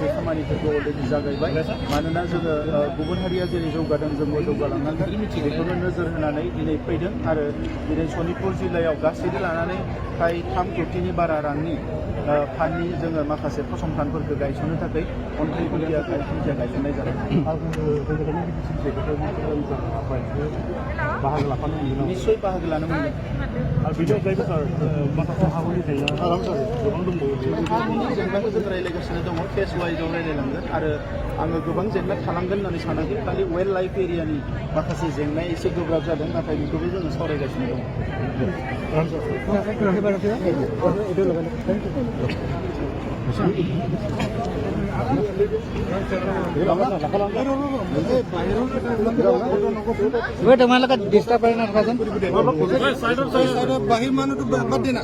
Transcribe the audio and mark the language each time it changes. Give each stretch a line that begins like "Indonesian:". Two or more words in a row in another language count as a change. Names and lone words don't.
Bodo: खामानिफोरखौ अलरेडि जागायबाय मानोना जोङो गुबुन हारिया जेरै जौगादों जोंबो जौगालांनांगोन बेखौनो नोजोर होनानै दिनै फैदों आरो दिनै सनितपुर जिल्लायाव गासैबो लानानै फ्राय 3 कोटिनि बारा रांनि फान्डनि जोङो माखासे फसंथानफोरखौ गायसननो थाखाय अन्थाइ खुन्थिया गायसननाय जादों निश्चय बाहागो लानो मोनगोन माखासे हानि जेंनाखौ जों रायज्लायगासिनो दङ फेज वाइजआव रायज्लायलांगोन आरो आङो गोबां जेंना थालांगोन होननानै सानाखै खालि
English: wild life
Bodo: एरियानि माखासे जेंनाया एसे गोब्राब जादों नाथाय बेखौबो जोङो सावरायगासिनो दङ
Assamese: তোমালোকে ডিষ্টাৰ্ব কৰে না বাহিৰ মানুহটো বাদ দিনা